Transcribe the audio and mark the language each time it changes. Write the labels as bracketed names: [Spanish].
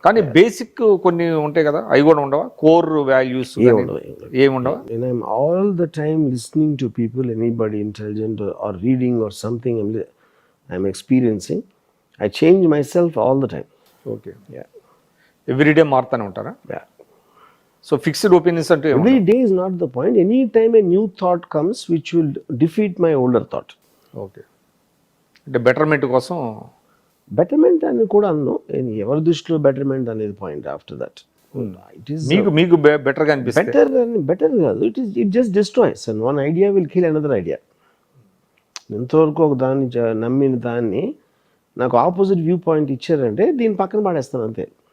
[Telugu] కానీ బేసిక్ కొన్ని ఉంటాయి కదా, అవి కూడా ఉండవా? కోర్ వాల్యూస్ ఏమి ఉండవా? [English] I'm all the time listening to people, anybody intelligent or reading or something I'm experiencing. I change myself all the time. [Telugu] Okay. Everyday మారుతూనే ఉంటారా? సో ఫిక్స్డ్ ఒపీనియన్స్ అంటే [English] every day is not the point. Any time a new thought comes which will defeat my older thought. [Telugu] Okay. అంటే betterment కోసం betterment అని కూడా అన్ను, ఎవరి దృష్టిలో betterment అనేది point. [English] after that it is [Telugu] మీకు బెటర్గా అనిపిస్తుంది. బెటర్ కాదు, [English] It just destroys and one idea will kill another idea. [Telugu] ఎంతవరకు ఒక దాన్ని నమ్మిన దాన్ని నాకు ఆపోజిట్ వ్యూ పాయింట్ ఇచ్చారంటే దీన్ని పక్కన పడేస్తాను అంతే.